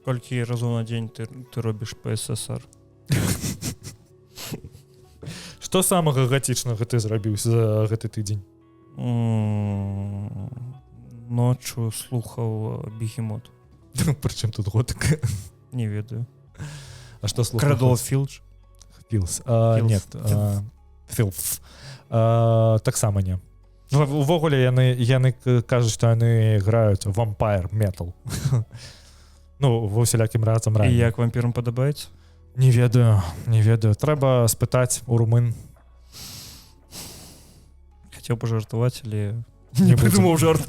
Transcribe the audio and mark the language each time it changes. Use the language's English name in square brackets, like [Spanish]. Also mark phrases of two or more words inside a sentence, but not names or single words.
[Belarusian] Колькі разоў на дзень ты робіш PSSR? Што самага гатычнага ты зрабіў за гэты тыдзень? Ноччу слухаў Бегемот. Прычым тут готыка? Не ведаю. А што слухаў? Cradle of Filth? Filth. Нет. Filth. Таксама не. Увогуле яны кажуць, што яны граюць [English] Vampire Metal. [Belarusian] Ва ўсялякім разам раней. І як вампірам падабаецца? Не ведаю. Трэба спытаць у румын. Хацеў пажартаваць, але не прыдумаў жарт.